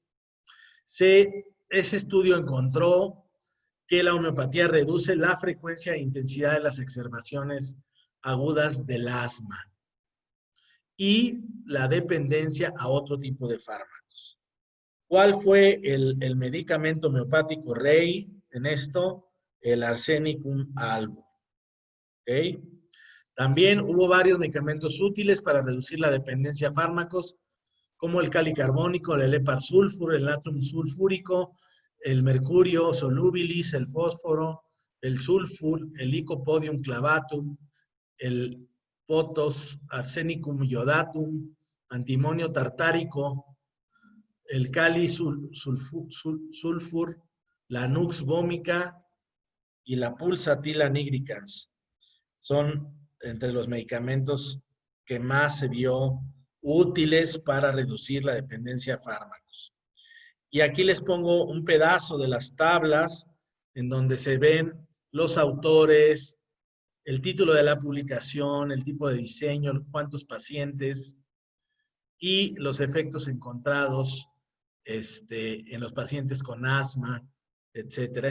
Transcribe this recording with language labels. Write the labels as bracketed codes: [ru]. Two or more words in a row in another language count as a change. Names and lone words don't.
[es] Ese estudio encontró que la homeopatía reduce la frecuencia e intensidad de las exacerbaciones agudas del asma y la dependencia a otro tipo de fármacos. ¿Cuál fue el medicamento homeopático rey en esto? El Arsenicum album. ¿Ok? También hubo varios medicamentos útiles para reducir la dependencia a fármacos, como el calicarbónico, el lepar-sulfur, el natrium sulfúrico, el mercurio solubilis, el fósforo, el sulfur, el licopodium clavatum, el potos, arsenicum iodatum, antimonio tartárico, el sulfur, la nux vomica y la pulsatila nigricans. Son entre los medicamentos que más se vio útiles para reducir la dependencia a fármacos. Y aquí les pongo un pedazo de las tablas en donde se ven los autores, el título de la publicación, el tipo de diseño, cuántos pacientes y los efectos encontrados en los pacientes con asma, etcétera.